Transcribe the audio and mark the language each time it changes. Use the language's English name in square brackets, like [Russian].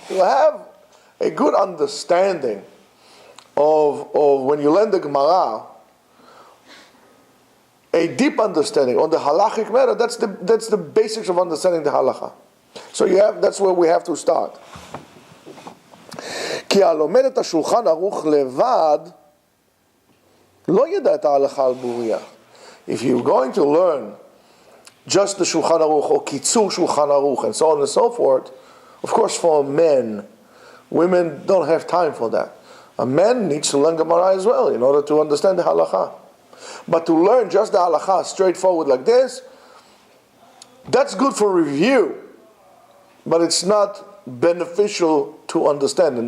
[English] To have a good understanding of when you learn the Gemara, a deep understanding on the halachic matter, that's the basics of understanding the halacha. So that's where we have to start. [Hebrew] כי הלומד את השולחן ערוך לבד לא ידע את ההלכה על בוריה. [English] If you're going to learn just the Shulchan Aruch or Kitzur Shulchan Aruch and so on and so forth, of course for men, women don't have time for that. A man needs to learn Gemara as well in order to understand the halacha. But to learn just the halacha straightforward like this, that's good for review, but it's not beneficial to understand.